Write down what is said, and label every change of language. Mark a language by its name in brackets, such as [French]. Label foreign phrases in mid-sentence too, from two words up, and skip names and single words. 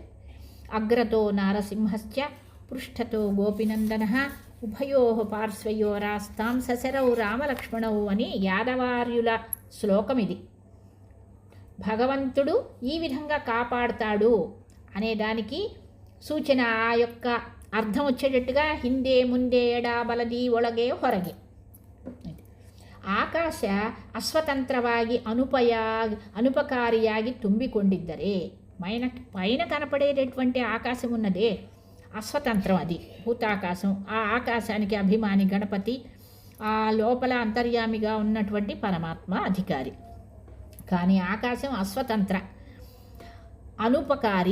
[Sanskrit] అగ్రతో నారసింహస్య పృష్ఠతో గోపినందన ఉభయో పార్శ్వయో రాస్తాం సశరౌ రామలక్ష్మణౌ [Telugu] అని యాదవార్యుల శ్లోకం ఇది. భగవంతుడు ఈ విధంగా కాపాడుతాడు అనేదానికి సూచన, ఆ యొక్క అర్థం వచ్చేటట్టుగా [Kannada] ಹಿಂದೆ ಮುಂದೆ ಎಡ ಬಲದಿ ಒಳಗೆ ಹೊರಗೆ. ಆಕಾಶ ಅಸ್ವತಂತ್ರವಾಗಿ ಅನುಪಕಾರಿಯಾಗಿ ತುಂಬಿಕೊಂಡಿದ್ದರೆ, [Telugu] పైన కనపడేటటువంటి ఆకాశం ఉన్నదే అస్వతంత్రం, అది భూతాకాశం. ఆ ఆకాశానికి అభిమాని గణపతి, ఆ లోపల అంతర్యామిగా ఉన్నటువంటి పరమాత్మ అధికారి. కానీ ఆకాశం అస్వతంత్ర, అనుపకారి.